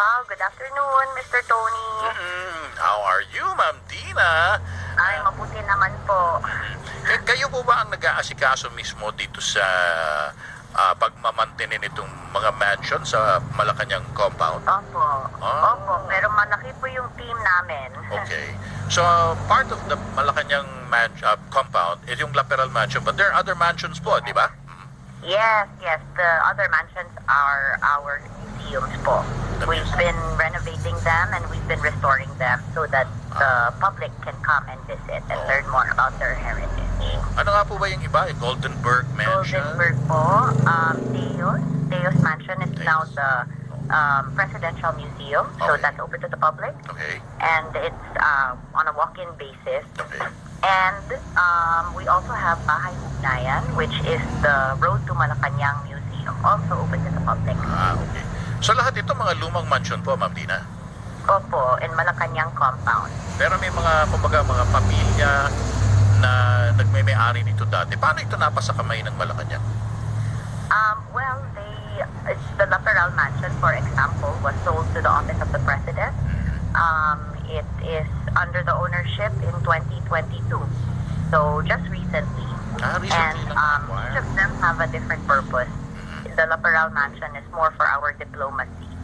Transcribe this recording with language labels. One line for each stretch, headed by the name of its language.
English: Good afternoon, Mr. Tony. How are you, Ma'am Dina?
Filipino: Ay, mabuti naman po. Kayo po ba ang nag-aasikaso mismo dito sa pagmamantinin itong mga mansion sa Malacanang compound? Opo. Opo, pero malaki po yung team namin.
English: Okay. So, part of the Malacanang compound is yung Laperal Mansion, but there are other mansions po, di ba? Yes. The other mansions are our museums po. We've been renovating them and we've been restoring them so that the public can come and visit and learn more about their heritage.
Filipino: Ano nga po ba yung iba? Goldenberg Mansion?
English: Goldenberg po, Teos Mansion is now the Presidential Museum, so Okay. that's open to the public. Okay. And it's on a walk-in basis. Okay. And we also have Bahay Ugnayan, which is the Road to Malacanang Museum, also open to the public. Okay.
Filipino: So lahat ito mga lumang mansion po, Ma'am Dina?
English: Opo, in Malacanang compound.
Filipino: Pero may mga, kumbaga, mga pamilya na nagmay-ari nito dati. Paano ito napasa kamay ng Malacanang?
English: Well, the Laperal Mansion, for example, was sold to the Office of the President. It is under the ownership in 2022. So, just recently. Recently And
Filipino: lang
English: each of them have a different purpose. The Laperal Mansion is more for our diplomacy.